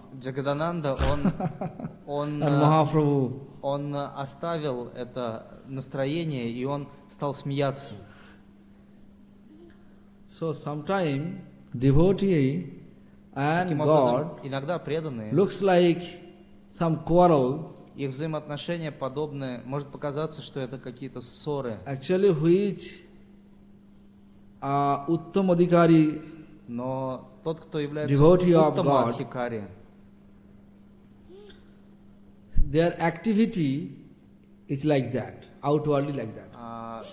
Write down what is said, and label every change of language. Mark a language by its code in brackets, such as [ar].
[ru] Джагадананда он оставил это настроение и он стал смеяться. [en] So sometime devotee and [ru] образом, [en] God [ru] иногда преданные [en] looks like some quarrel. [ru] Их взаимоотношения подобны, может показаться, что это какие-то ссоры. [en] Actually, which Uttam Adhikari, [ru] но тот, кто является Uttam Adhikari, [en] their activity is like that, outwardly like that.